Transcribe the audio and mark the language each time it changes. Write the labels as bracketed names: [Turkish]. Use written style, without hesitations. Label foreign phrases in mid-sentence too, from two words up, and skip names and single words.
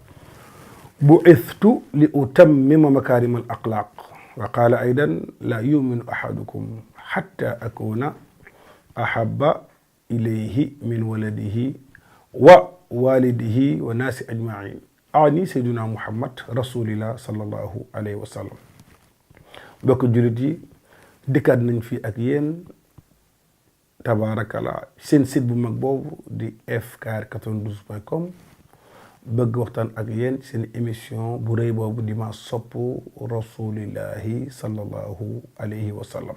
[Arabic] بعثت لأتمم مكارم الأخلاق وقال أيضا لا يؤمن أحدكم حتى أكون أحب إليه من ولده ووالده والناس أجمعين أعني سيدنا محمد رسول الله صلى الله عليه وسلم. [Wolof] bokk jullit yi dikkaat nañ fi ak yéen tabaarakalla seen site bu mag boobu di fkr92.com bëgg waxtaan ak yéen seen émission bu rëy boobu di ma sopp [Arabic] رسول الله صلى الله عليه وسلم.